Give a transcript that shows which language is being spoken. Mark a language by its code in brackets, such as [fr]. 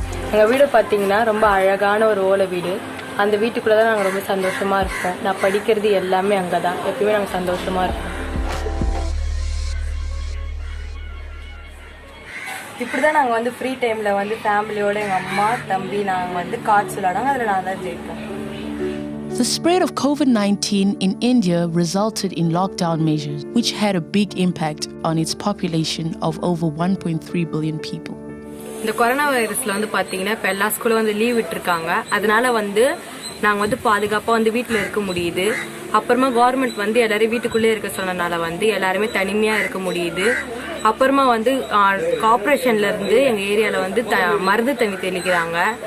[ta] எங்கள் வீடு பார்த்தீங்கன்னா ரொம்ப அழகான ஒரு ஓலை வீடு. அந்த வீட்டுக்குள்ளே தான் நாங்கள் ரொம்ப சந்தோஷமாக இருப்போம். நான் படிக்கிறது எல்லாமே அங்கே தான். எப்பயுமே நாங்கள் சந்தோஷமாக இருப்போம். இப்படி தான் நாங்கள் வந்து ஃப்ரீ டைமில் வந்து ஃபேமிலியோடு எங்கள் அம்மா தம்பி நாங்கள் வந்து கார்ட்ஸ் விளையாடுவாங்க. அதில் நான் தான் ஜெயிப்பேன். [en] The spread of COVID-19 in India resulted in lockdown measures, which had a big impact on its population of over 1.3 billion people. [ta] இந்த கொரோனா வைரஸில் வந்து பார்த்தீங்கன்னா இப்போ எல்லா ஸ்கூலும் வந்து லீவ் விட்டுருக்காங்க. அதனால வந்து நாங்கள் வந்து பாதுகாப்பாக வந்து வீட்டில் இருக்க முடியுது. அப்புறமா கவர்மெண்ட் வந்து எல்லாரும் வீட்டுக்குள்ளே இருக்க சொன்னனால வந்து எல்லாருமே தனிமையாக இருக்க முடியுது. அப்புறமா வந்து கார்பரேஷன்லேருந்து எங்கள் ஏரியாவில் வந்து மருந்து தண்ணி தெளிக்கிறாங்க.